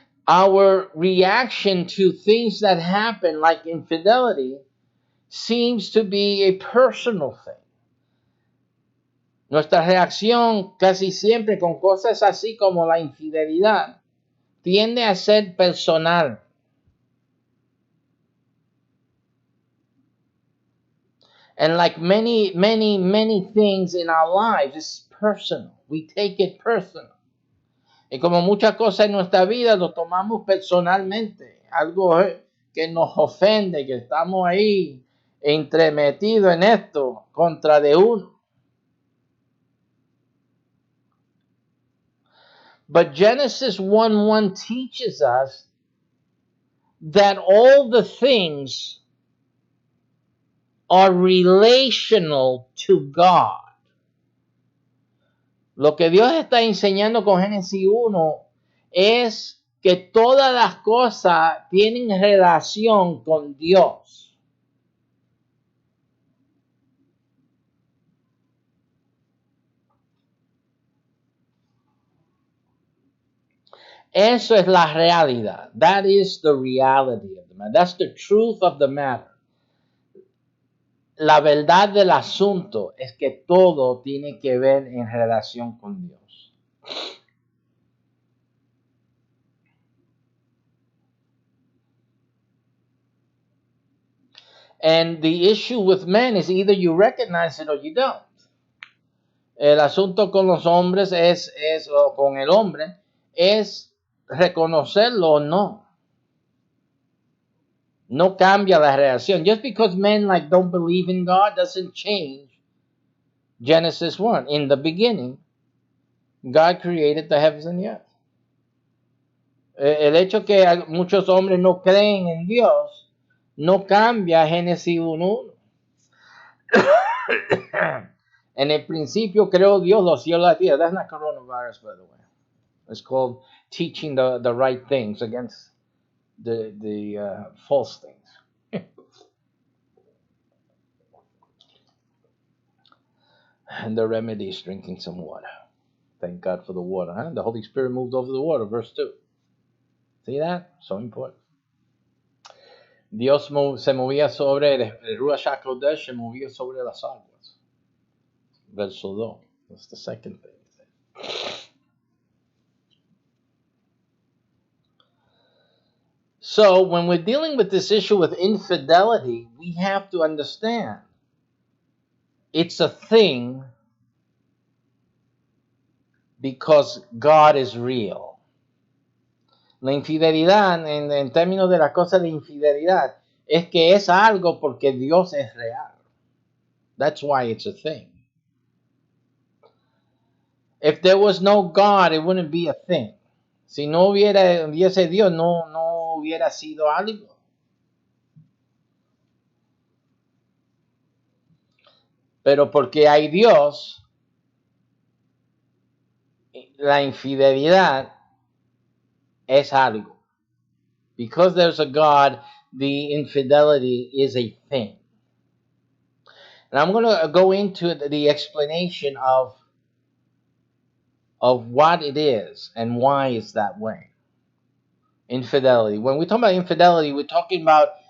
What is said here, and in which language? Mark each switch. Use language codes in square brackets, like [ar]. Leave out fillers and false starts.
[en] Our reaction to things that happen, like infidelity, seems to be a personal thing. [es] Nuestra reacción casi siempre con cosas así como la infidelidad tiende a ser personal. [en] And like many things in our lives, it's personal. We take it personal. [es] Y como muchas cosas en nuestra vida lo tomamos personalmente. Algo que nos ofende, que estamos ahí entremetidos en esto contra de uno. [en] But Genesis 1:1 teaches us that all the things are relational to God. [es] Lo que Dios está enseñando con Génesis 1 es que todas las cosas tienen relación con Dios. Eso es la realidad. [en] That is the reality of the matter. That's the truth of the matter. [es] La verdad del asunto es que todo tiene que ver en relación con Dios. [en] And the issue with men is either you recognize it or you don't. [es] El asunto con los hombres o con el hombre, es reconocerlo o no. No cambia la reacción. [en] Just because men like don't believe in God doesn't change Genesis 1. In the beginning, God created the heavens and the earth. [es] El hecho que muchos hombres no creen en Dios no cambia Génesis 1:1. En el principio creó Dios los cielos y la tierra. [en] That's not coronavirus, by the way. It's called teaching the right things against the false things. And the remedy is drinking some water. Thank God for the water. Huh? The Holy Spirit moved over the water, verse 2. See that? So important. [es] Dios se movía sobre el Ruach HaKodesh, se movía sobre las aguas. [en] Verso 2. That's the second thing. So when we're dealing with this issue with infidelity, we have to understand it's a thing because God is real. [es] La infidelidad, en términos de la cosa de infidelidad, es que es algo porque Dios es real. [en] That's why it's a thing. If there was no God, it wouldn't be a thing. [es] Si no hubiese Dios, no hubiera sido algo. Pero porque hay Dios, la infidelidad es algo. [en] Because there's a God, the infidelity is a thing. And I'm going to go into the explanation of what it is and why it's that way. Infidelity. When we talk about infidelity, we're talking about